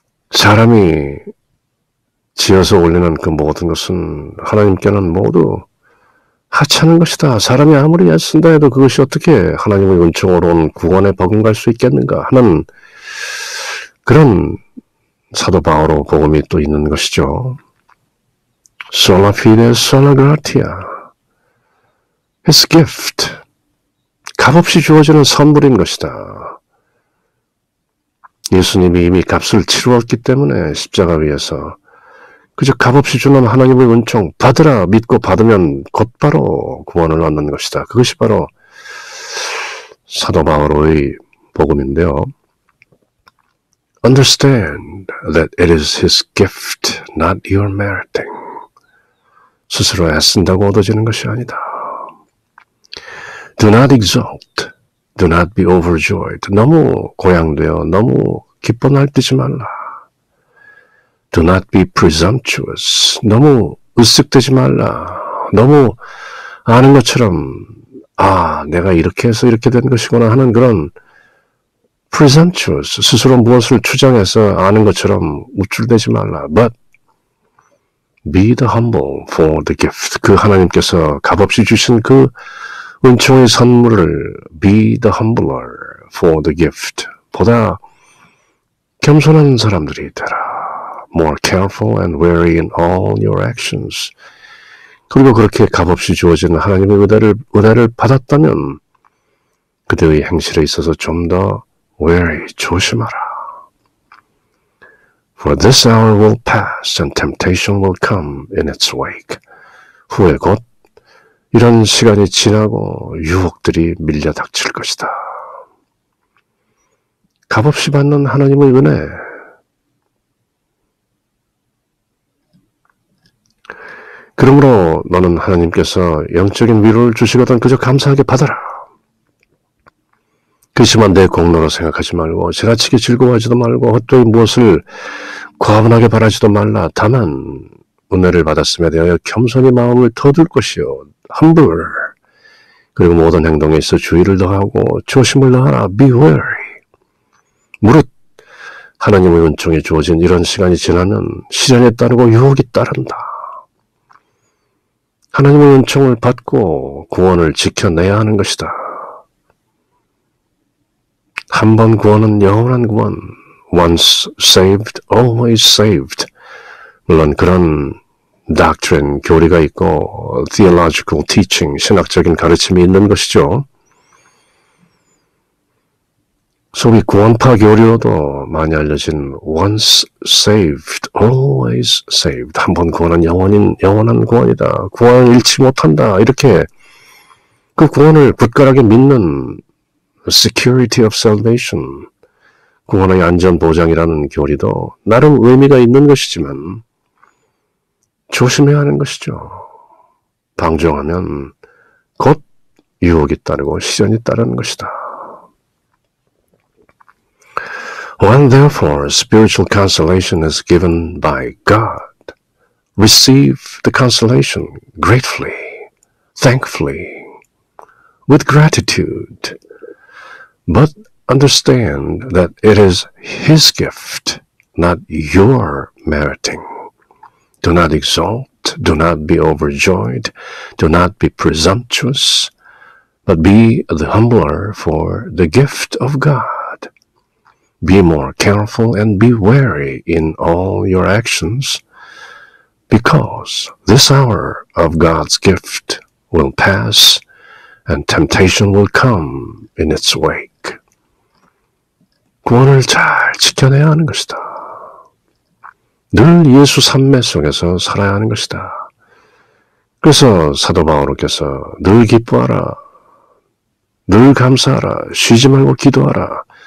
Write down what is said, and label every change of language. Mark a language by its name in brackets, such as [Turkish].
[Korean] 사람이 지어서 올리는 그 모든 것은 하나님께는 모두 하찮은 것이다. 사람이 아무리 애쓴다 해도 그것이 어떻게 하나님의 은총으로 온 구원에 버금갈 수 있겠는가 하는 그런 사도 바오로 복음이 또 있는 것이죠. [Latin] sola fide, sola gratia, [English] His gift, [Korean] 값없이 주어지는 선물인 것이다. 예수님이 이미 값을 치루었기 때문에 십자가 위에서 그저 값없이 주는 하나님의 은총 받으라 믿고 받으면 곧바로 구원을 얻는 것이다. 그것이 바로 사도 바오로의 복음인데요. [English] Understand that it is His gift, not your meriting. [Korean] 스스로 애쓴다고 얻어지는 것이 아니다. [English] Do not exalt. Do not be overjoyed. [Korean] 너무 고양되어 너무 기뻐 날뛰지 말라. [English] Do not be presumptuous. [Korean] 너무 으쓱대지 말라. 너무 아는 것처럼 내가 이렇게 해서 이렇게 된 것이구나 하는 그런 presumptuous. 스스로 무엇을 추정해서 아는 것처럼 우쭐대지 말라. [English] But be the humble for the gift. [Korean] 그 하나님께서 값없이 주신 그 은총의 선물을 [English] be the humbler for the gift. [Korean] 보다 겸손한 사람들이 되라. [English] More careful and wary in all your actions. [Korean] 그리고 그렇게 값없이 주어지는 하나님의 은혜를 받았다면 그대의 행실에 있어서 좀 더 wary, 조심하라. [English] For this hour will pass and temptation will come in its wake. [Korean] 후에 곧 이런 시간이 지나고 유혹들이 밀려 닥칠 것이다. 값없이 받는 하나님의 은혜. 그러므로 너는 하나님께서 영적인 위로를 주시거든 그저 감사하게 받아라. 그렇지만 내 공로로 생각하지 말고 지나치게 즐거워하지도 말고 헛되이 무엇을 과분하게 바라지도 말라. 다만 은혜를 받았음에 대하여 겸손히 마음을 터둘 것이요. humble. 그리고 모든 행동에 있어 주의를 더하고 조심을 더하라. [English] Be wary. [Korean] 무릇 하나님의 은총이 주어진 이런 시간이 지나면 시련에 따르고 유혹이 따른다. 하나님의 은총을 받고 구원을 지켜내야 하는 것이다. 한 번 구원은 영원한 구원. [English] Once saved, always saved. [Korean] 물론 그런 doctrine, 교리가 있고 [English] theological teaching, [Korean] 신학적인 가르침이 있는 것이죠. 소위 구원파 교리로도 많이 알려진 [English] once saved, always saved. [Korean] 한 번 구원은 영원한 구원이다. 구원을 잃지 못한다. 이렇게 그 구원을 굳건하게 믿는 [English] security of salvation, [Korean] 구원의 안전 보장이라는 교리도 나름 의미가 있는 것이지만 조심해야 하는 것이죠. 방종하면 곧 유혹이 따르고 시련이 따르는 것이다. [English] When therefore spiritual consolation is given by God, receive the consolation gratefully, thankfully, with gratitude, but understand that it is His gift, not your meriting. Do not exalt, do not be overjoyed, do not be presumptuous, but be the humbler for the gift of God. Be more careful and be wary in all your actions, because this hour of God's gift will pass and temptation will come in its wake. [Korean] 구원을 잘 지켜내야 하는 것이다. 늘 예수 삼매 속에서 살아야 하는 것이다. 그래서 사도 바오로께서 늘 기뻐하라, 늘 감사하라, 쉬지 말고 기도하라.